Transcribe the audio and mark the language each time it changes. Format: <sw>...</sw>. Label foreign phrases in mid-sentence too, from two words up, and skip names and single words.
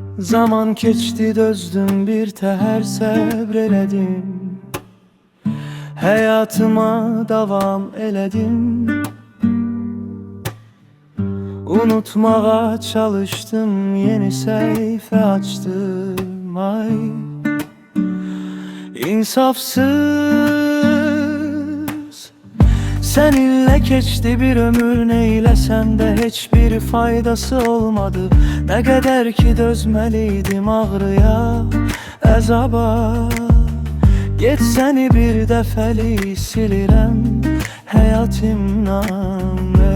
<az>Zaman keçdi dözdüm bir təhər səbr elədim, həyatıma davam elədim. Unutmağa çalıştım, yeni səhifə açdım.</az> <tr>Ay, insafsız seninle keçdi bir ömür, neylesem de hiçbir faydası olmadı. Ne kadar ki dözmeliydim ağrıya, əzaba.</tr> <az>Get seni bir dəfəli silirəm həyatımdan.</az>